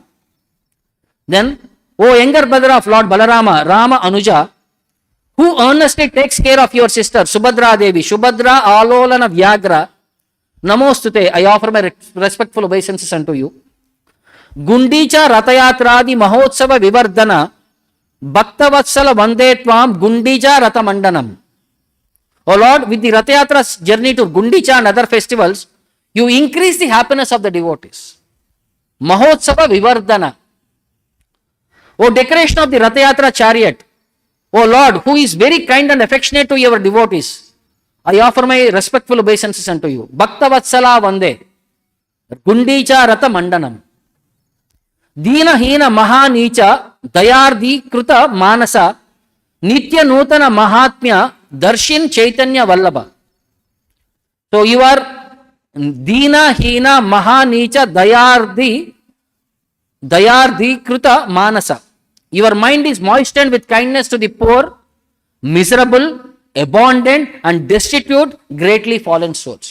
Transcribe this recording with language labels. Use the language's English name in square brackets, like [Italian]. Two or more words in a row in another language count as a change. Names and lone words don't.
[English] Then, O younger brother of Lord Balarama, Rama Anuja, who earnestly takes care of your sister, [Sanskrit] सुभद्रा देवी, शुभद्रा आलोलन व्यग्र, नमोस्तुते, [English] I offer my respectful obeisances unto you. [Sanskrit] गुण्डिचा रथयात्रादि महोत्सव विवर्धन, भक्तवत्सल वन्देत्वम् गुण्डिचा रथमण्डनम्. [English] O Lord, with the Rathayatra's journey to Gundicha and other festivals, you increase the happiness of the devotees. [Sanskrit] महोत्सव विवर्धन. [English] O decoration of the Rathayatra chariot, O Lord, who is very kind and affectionate to your devotees, I offer my respectful obeisances unto you. [Sanskrit] भक्तवत्सल वन्दे, गुण्डिचा रथ मण्डनम्. दीन हीन महा नीच, दयार्दि कृत मानस, नित्य नूतन माहात्म्य, दर्शन चैतन्य वल्लभ. [English] So you are [Sanskrit] दीन हीन महा नीच दयार्दि कृत मानस. [English] Your mind is moistened with kindness to the poor, miserable, abundant and destitute, greatly fallen souls.